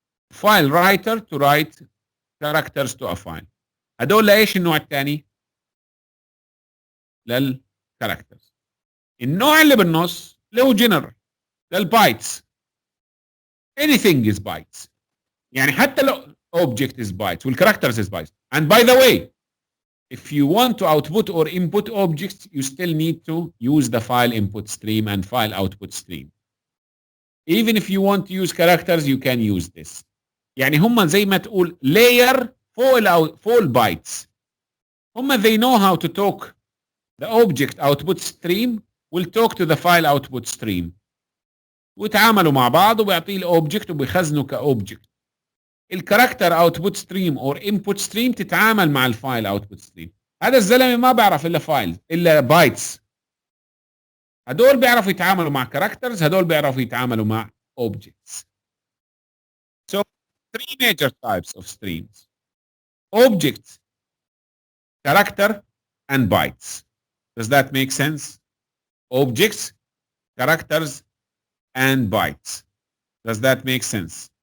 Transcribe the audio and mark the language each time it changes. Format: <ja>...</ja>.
<en>File writer to write characters to a file.</en> <ar>هدول لايش النوع الثاني؟ للكاركترز. النوع اللي بالنص اللي هو جنرال للبايتس.</ar> <en>anything is bytes.</en> <ar>يعني حتى لو</ar> <en>object is bytes والcharacters is bytes. And by the way, if you want to output or input objects, you still need to use the file input stream and file output stream. Even if you want to use characters, you can use this.</en> <ar>يعني هم زي ما تقول layer فوق البايتس.</ar> <en>هم they know how to talk. The object output stream will talk to the file output stream.</en> <ar>ويتعاملوا مع بعض وبيعطيه الاوبجكت وبيخزنه كاوبجكت. الكاركتر اوتبوت ستريم اور انبوت ستريم تتعامل مع الفايل اوتبوت ستريم. هذا الزلمه ما بيعرف الا فايل الا بايتس. هدول بيعرفوا يتعاملوا مع كاركترز، هدول بيعرفوا يتعاملوا مع objects.</ar> <en>So three major types of streams: objects, character, and bytes. Does that make sense? Objects, characters, and bytes. Does that make sense?</en>